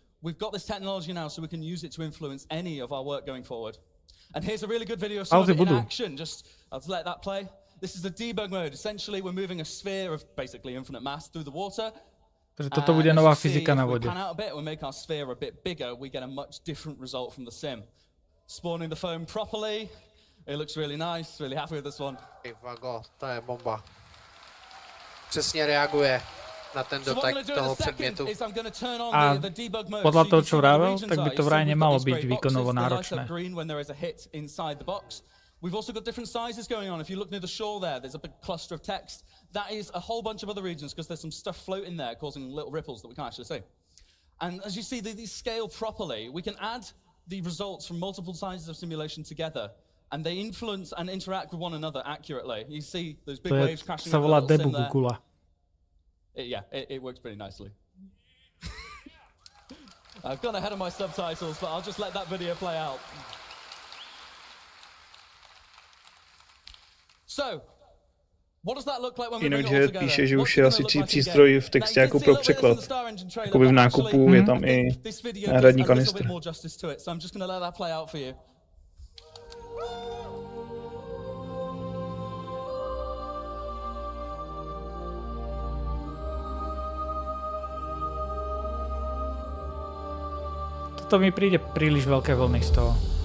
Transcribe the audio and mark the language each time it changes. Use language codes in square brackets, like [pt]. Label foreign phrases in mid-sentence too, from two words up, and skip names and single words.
[en] We've got this technology now, so we can use it to influence any of our work going forward. And here's a really good video of some of it in action. I'll just let that play. This is the debug mode. Essentially, we're moving a sphere of basically infinite mass through the water. [sk] Takže toto bude nová fyzika na vode. [en] We make our sphere a bit bigger, we get a much different result from the sim. Spawning the foam properly, it looks really nice, really happy with this one. [sk] Vago, to je bomba. [cs] Přesně reaguje na ten dotek toho předmětu. [sk] A podľa toho, čo vravel, tak by to vraj nemalo byť výkonovo náročné. [en] We've also got different sizes going on. If you look near the shore there's a big cluster of text. That is a whole bunch of other regions because there's some stuff floating there causing little ripples that we can't actually see. And as you see, these scale properly. We can add the results from multiple sizes of simulation together, and they influence and interact with one another accurately. You see those big waves crashing over the little sim there. It works pretty nicely. I've gone ahead of my subtitles, but I'll just let that video play out. [cs] Jinak, že píše, že už je asi přístroj v textě jako pro překlad. Jakoby v nákupu je tam i náhradní kanistr. [sk] To mi príde príliš veľké vlny z toho.